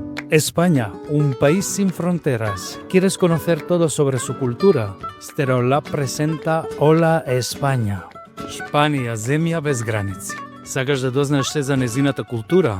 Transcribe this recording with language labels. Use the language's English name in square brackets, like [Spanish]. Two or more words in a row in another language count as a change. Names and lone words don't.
[Spanish] España, un país sin fronteras. ¿Quieres conocer todo sobre su cultura? Stereolab presenta Hola España. [Macedonian] Шпанија, земја без граници. Сакаш да дознаш све за нејзината култура?